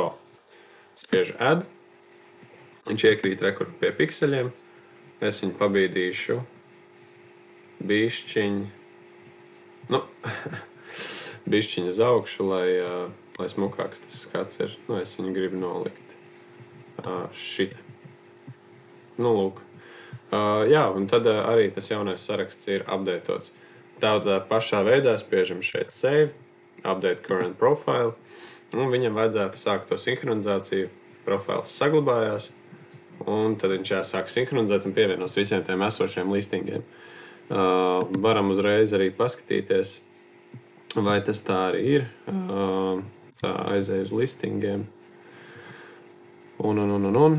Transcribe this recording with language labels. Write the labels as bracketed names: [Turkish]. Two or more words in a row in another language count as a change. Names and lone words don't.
[Latvian] Spiežu add, viņš iekrīt rekur pie pikseļiem, es viņu pabīdīšu bišķiņu uz augšu, lai smukāks tas skats ir. Es viņu gribu nolikt šita. Lūk. Un tad arī tas jaunais saraksts ir updatēts. Tādā pašā veidā spiežam šeit save, [English] update current profile, [Latvian] un viņam vajadzētu sākt to sinhronizāciju. Profils saglabājās, un tad viņš jāsāk sinhronizēt un pievienos visiem tiem esošiem listingiem. Varam uzreiz arī paskatīties, vai tas tā arī ir. Tā aizēj uz listingiem. Un.